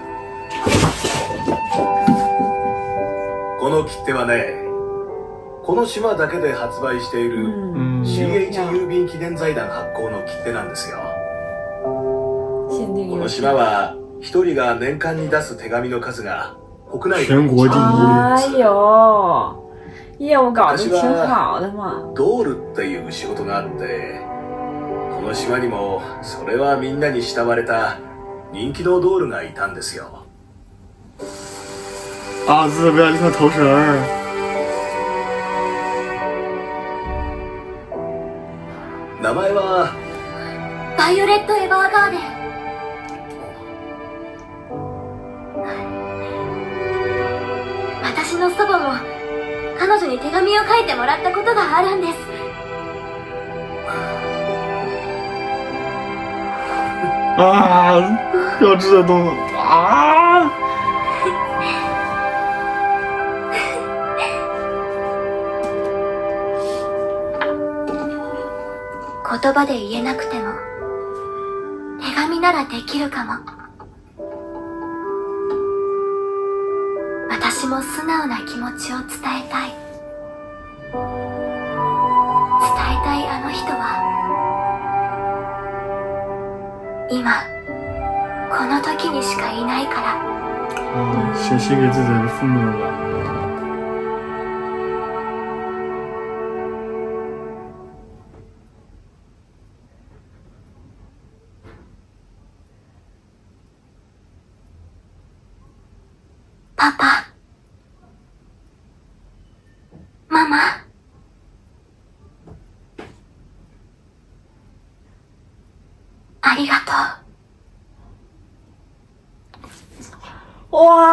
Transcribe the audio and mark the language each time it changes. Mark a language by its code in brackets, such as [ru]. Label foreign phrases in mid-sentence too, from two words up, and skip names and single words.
[ja] この切手はねこの島だけで発売している CH 郵便記念財団発行の切手なんですよ。この島は一人が年間に出す手紙の数が国内で全国第一。 [zh] 哎呦，业务搞得挺好的嘛。 [ja] ドールっていう仕事があってこの島にもそれはみんなに慕われた人気のドールがいたんですよ。 [zh] 啊，这是贝奥利特头绳儿。 [ja] 名前はバイオレット・エヴァーガーデン。度も彼女に手紙を書いてもらったことがあるんです。 [zh] 啊，标志的动作啊！ [ja] 言葉で言えなくても手紙ならできるかも。私も素直な気持ちを伝えたい。伝えたいあの人は今この時にしかいないから。 [zh] 写信给自己的父母了。 [ja] パパ、ママ、ありがとう。